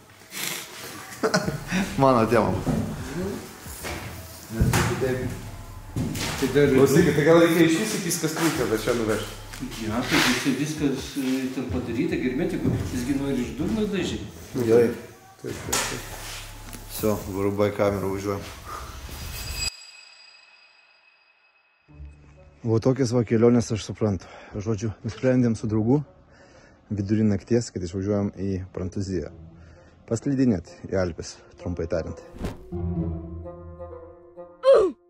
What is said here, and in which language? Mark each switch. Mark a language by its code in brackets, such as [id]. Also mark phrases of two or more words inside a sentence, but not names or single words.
[lt] Mano tema. Nes tai kitaip. Klausykit, tai gal reikia iš vis iki Kastručio, bet čia nuvežti. Ja, tai viskas ten padaryta, germetikų, visgi nori iš dugno dažyti. Gerai. [ru] Все, вырубай камеру, [lt] važiuojam. Va tokias va kelionės aš suprantu. Žodžiu, nusprendėm su draugu vidury nakties, kad išvažiuojam į Prancūziją. Paslidinėt į Alpes, trumpai tariant.